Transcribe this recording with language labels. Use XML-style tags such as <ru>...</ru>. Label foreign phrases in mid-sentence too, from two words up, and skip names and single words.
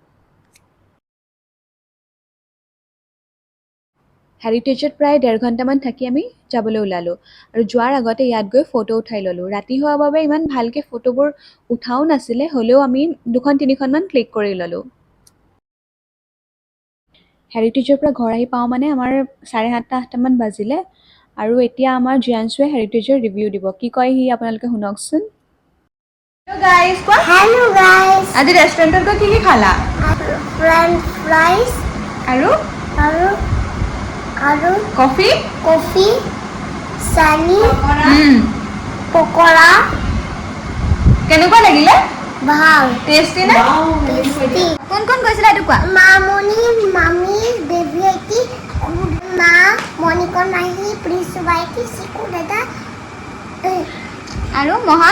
<as>হেৰিটেজত প্ৰায় 1.5 ঘণ্টামান থাকি আমি যাবলৈ ওলালোঁ আৰু যোৱাৰ আগতে ইয়াত গৈ ফটো উঠাই ল'লোঁ ৰাতি হোৱাৰ বাবে ইমান ভালকৈ ফটোবোৰ উঠাও নাছিলে হ'লেও আমি 2-3খনমান ক্লিক কৰি ল'লোঁ হেৰিটেজৰ পৰা ঘৰ আহি পাওঁ মানে আমাৰ 7:30-8টামান বাজিলে আৰু এতিয়া আমাৰ জিয়ানছুৱে হেৰিটেজৰ ৰিভিউ দিব কি কয় সি আপোনালোকে শুনকচোন</as> <en>hello guys</en> <as>আজি ৰেষ্টুৰেণ্টত গৈ কি খালা</as> <en>french fries</en> <as>আৰু</as> <hi>और</hi> <as>কফি</as> <hi>कॉफी सनी पकोड़ा</hi> <as>কেনেকুৱা লাগিলে ভাল টেষ্টি নে টেষ্টি কোন কোন গৈছিলে এইটো কোৱা মামনি মামি বেবি আইটি মা মনিকন মাহি প্রিন্সু বাইটি সিকু দাদা আৰু মহা</as>